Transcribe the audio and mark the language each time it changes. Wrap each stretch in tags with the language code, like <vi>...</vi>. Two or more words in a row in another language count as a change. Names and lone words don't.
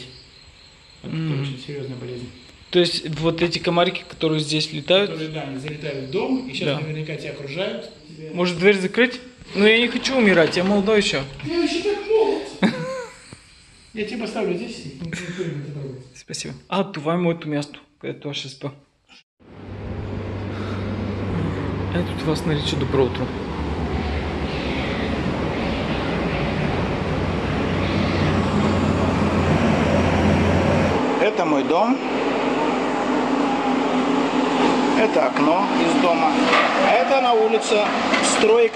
<ru>Это очень серьезная болезнь. То есть вот эти комарики, которые здесь летают? Которые, да, они залетают в дом и сейчас наверняка тебя окружают. Может дверь закрыть? Но я не хочу умирать, я молодой еще. Я еще так молод. Я тебя поставлю здесь и никто не будет трогать. Спасибо.</ru> <bg>Това е моето място, където аз ще спа. Ето това се нарича добро утро.</bg> <ru>Это мой дом. Это окно из дома. Это на улице стройка.</ru>